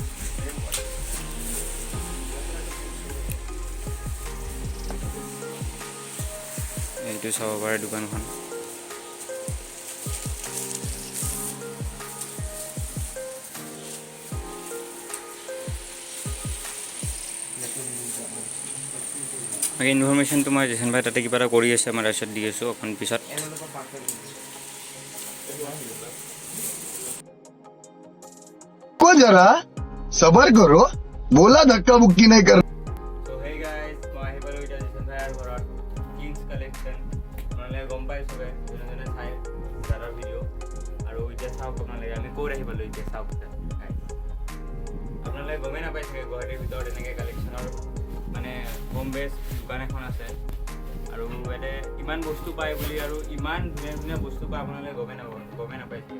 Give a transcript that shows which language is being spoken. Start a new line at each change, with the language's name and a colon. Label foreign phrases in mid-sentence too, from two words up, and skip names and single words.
Assamese: এইটো চাব পাৰে দোকানখন। বাকী ইনফৰ্মেশ্যনটো মই জেচন ভাই তাতে কিবা এটা কৰি আছে, মই তাৰপিছত দি আছোঁ অকণ পিছত।
Hindi: जरा सबर करो बोला धक्का मुक्की नहीं कर।
English: So hey guys,
Assamese: মই আহি পালোঁ এতিয়া জেচন ভাইৰ ঘৰত কিংছ কালেকশ্যন। আপোনালোকে গম পাই চবে, যোনে যোনে চাই দাদাৰ ভিডিঅ'। আৰু এতিয়া চাওক আপোনালোকে আমি ক'ত আহি পালোঁ এতিয়া চাওক। আপোনালোকে গমেই নাপায় চাগে, গুৱাহাটীৰ ভিতৰত এনেকৈ কালেকশ্যনৰ মানে
English: home base
Assamese: দোকান এখন আছে, আৰু ইয়াতে ইমান বস্তু পায় বুলি, আৰু ইমান ধুনীয়া ধুনীয়া বস্তু পায় আপোনালোকে গমেই নাপায় চাগে।